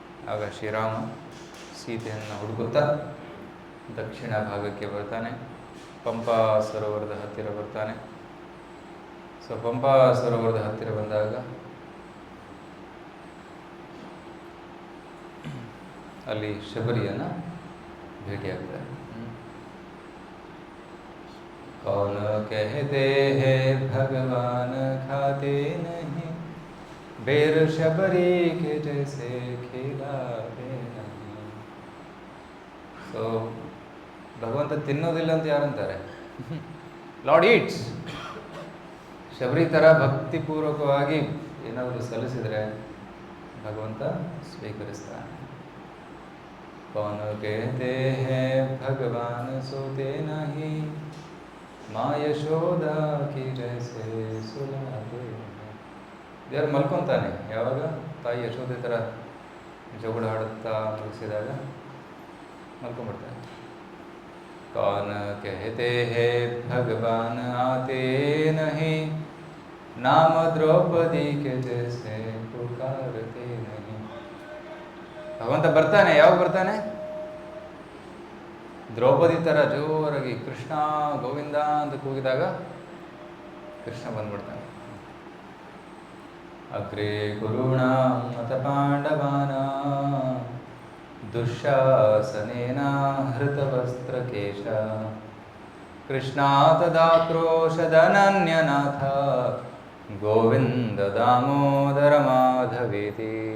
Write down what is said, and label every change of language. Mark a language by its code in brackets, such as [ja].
[kn] ಆಗ ಶ್ರೀರಾಮ ಸೀತೆಯನ್ನು ಹುಡುಕುತ್ತಾ ದಕ್ಷಿಣ ಭಾಗಕ್ಕೆ ಬರ್ತಾನೆ. ಪಂಪಾ ಸರೋವರದ ಹತ್ತಿರ ಬರ್ತಾನೆ. ಸೊ ಪಂಪಾ ಸರೋವರದ ಹತ್ತಿರ ಬಂದಾಗ ಅಲ್ಲಿ ಶಬರಿಯನ್ನು ಭೇಟಿಯಾಗ್ತಾರೆ. [hi] कौन कहते हैं भगवान खाते नहीं, बेर शबरी के जैसे खिलाते नहीं. [kn] ಸೊ ಭಗವಂತ ತಿನ್ನೋದಿಲ್ಲ ಅಂತ ಯಾರಂತಾರೆ? [en] Lord eats. [kn] ಶಬರಿ ಥರ ಭಕ್ತಿಪೂರ್ವಕವಾಗಿ ಏನಾದರೂ ಸಲ್ಲಿಸಿದರೆ ಭಗವಂತ ಸ್ವೀಕರಿಸ್ತಾನೆ. [hi] कौन कहते हैं भगवान सोते नहीं, माँ यशोदा की जैसे सुलाते. [kn] ದೇವರು ಮಲ್ಕೊತಾನೆ. ಯಾವಾಗ ತಾಯಿ ಯಶೋದೆ ಥರ ಜಗಳ ಆಡುತ್ತಾ ಮುಗಿಸಿದಾಗ ಮಲ್ಕೊಂಡ್ಬಿಡ್ತಾನೆ. [hi] कौन कहते हैं भगवान आते नहीं, नाम द्रौपदी के जैसे पुकारते नहीं. [kn] ಭಗವಂತ ಬರ್ತಾನೆ. ಯಾವಾಗ ಬರ್ತಾನೆ? ದ್ರೌಪದಿ ಥರ ಜೋರಾಗಿ ಕೃಷ್ಣ ಗೋವಿಂದ ಅಂತ ಕೂಗಿದಾಗ ಕೃಷ್ಣ ಬಂದ್ಬಿಡ್ತಾನೆ. [sa] ಅಗ್ರೇ ಕುರುಣಾಂ ಮತ ಪಾಂಡವಾನಾಂ ದುಶ್ಯಾಸನೇನ ಹೃತವಸ್ತ್ರಕೇಶ ಕೃಷ್ಣಾ ತದಾಕ್ರೋಶದನನ್ಯನಾಥ ಗೋವಿಂದ ದಾಮೋದರ ಮಾಧವೇತಿ.